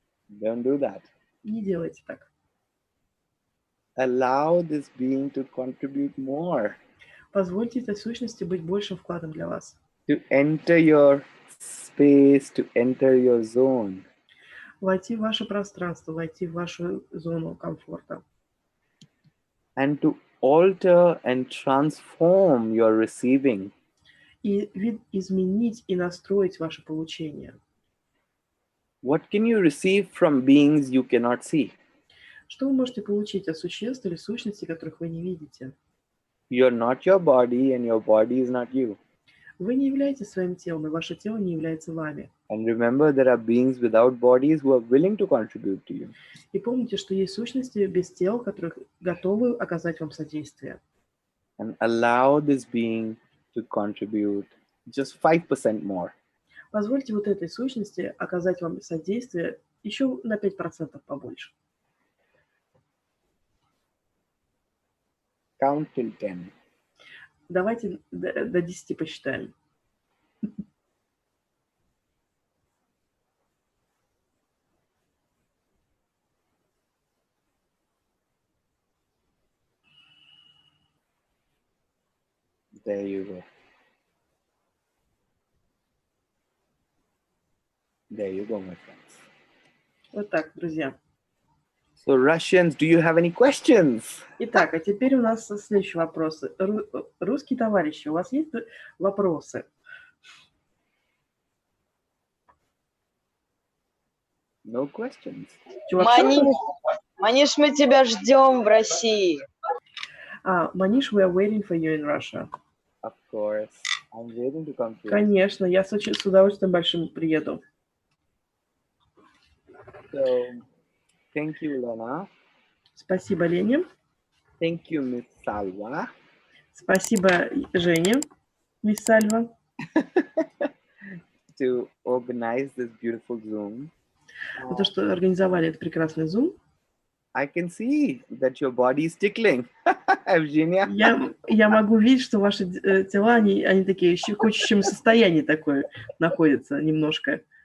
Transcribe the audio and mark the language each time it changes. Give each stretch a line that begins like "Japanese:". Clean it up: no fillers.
English: Don't do that.
Russian: Не делайте так.
English: Allow this being to contribute more.
Russian: Позвольте этой сущности быть большим вкладом для вас.
English: To enter your space, to enter your zone.
Russian: Войти в ваше пространство, войти в вашу зону комфорта.
English: And to alter and transform your receiving.
Russian: и изменить и настроить ваше получение.
English: What can you receive from beings you cannot see?
Russian: Что вы можете получить от существ или сущностей, которых вы не видите?
English: You're not your body, and your body is not you.
Russian: Вы не являетесь своим телом, и ваше тело не является вами.
English: And remember, there are beings without bodies who are willing to contribute to you.
Russian: И помните, что есть сущности без тел, которые готовы оказать вам содействие.
English: And allow this being to contribute just 5% more.
Russian: Позвольте вот этой сущности оказать вам содействие еще на 5% побольше.
English: Count till 10.
Russian: Давайте до 10 посчитаем.
English: There you go. There you go, my friends.
Russian: Вот так, друзья.
English: So, Russians, do you have any questions?
Russian: Итак, а теперь у нас следующие вопросы. Русские товарищи, у вас есть вопросы?
English: No questions.
Russian: Мониш, мы тебя ждем в России.
English: Мониш, we are waiting for you in Russia. Of course. I'm waiting to come to.
Russian: Конечно, я с удовольствием большим приеду.
English: So, thank you, Lena.
Russian: Спасибо, Лене.
English: Thank you, Miss Salva.
Russian: Спасибо, Жене, мисс Сальва.
English: To organize this beautiful Zoom.
Russian: За то, что организовали этот прекрасный Zoom.
English: I can see that your body is tickling. Evgenia.
Russian: Я могу видеть, что ваши тела, они такие в щекочущем состоянии такое находятся немножко.